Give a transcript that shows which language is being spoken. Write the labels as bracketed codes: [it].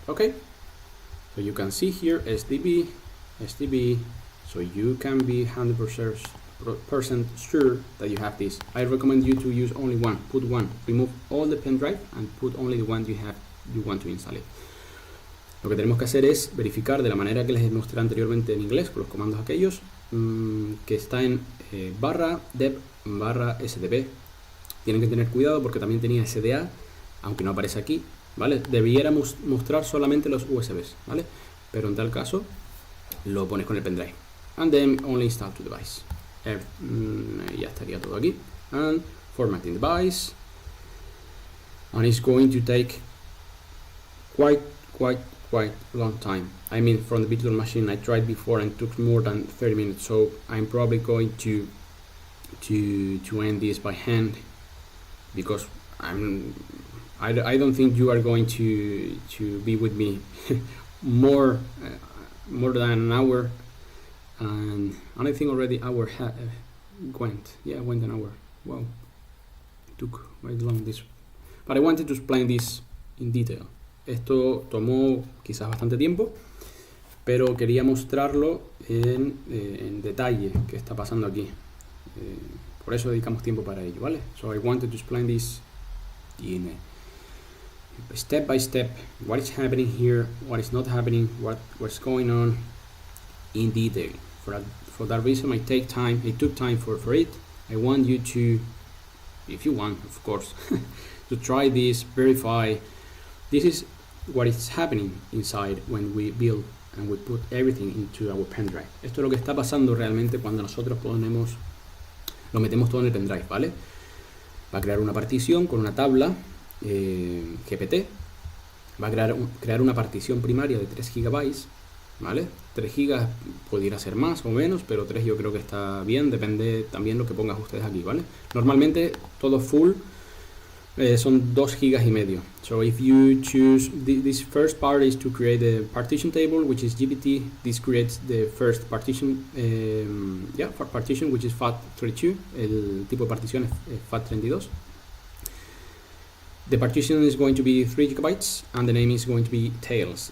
[en] Okay, so you can see here SDB, so you can be 100% 100% sure that you have this. I recommend you to use only one. Put one. Remove all the pen drive and put only the one you want to install it. [es] Lo que tenemos que hacer es verificar de la manera que les mostré anteriormente en inglés con los comandos aquellos que está en /dev /sdb. Tienen que tener cuidado porque también tenía SDA, aunque no aparece aquí, ¿vale? Debiera mostrar solamente los USBs, ¿vale? Pero en tal caso lo pones con el pendrive. [en] And then only install to device. [es] Ya estaría todo aquí. [en] And formatting device. And it's going to take quite long time. I mean, from the virtual machine I tried before and it took more than 30 minutes. So I'm probably going to end this by hand because I don't think you are going to be with me more than an hour, and I think already hour went an hour. Wow, it took quite long this, but I wanted to explain this in detail. [es] Esto tomó quizás bastante tiempo, pero quería mostrarlo en detalle qué está pasando aquí. Por eso dedicamos tiempo para ello, ¿vale? [en] So I wanted to explain this in step by step, what is happening here, what is not happening, what's going on in detail. For that reason, I took time for it. I want you to, if you want, of course, to try this, verify. This is what is happening inside when we build and we put everything into our pen drive. [es] Esto es lo que está pasando realmente cuando nosotros lo metemos todo en el pendrive, ¿vale? Va a crear una partición con una tabla GPT, va a crear una partición primaria de 3 GB, ¿vale? 3 GB pudiera ser más o menos, pero 3 yo creo que está bien, depende también lo que pongas ustedes aquí, ¿vale? Normalmente todo full son 2 GB y medio. [en] So if you choose this first part is to create a partition table, which is GPT. This creates the first partition, partition, which is FAT32. [es] El tipo de partición es FAT32. [en] The partition is going to be 3 GB and the name is going to be DTails.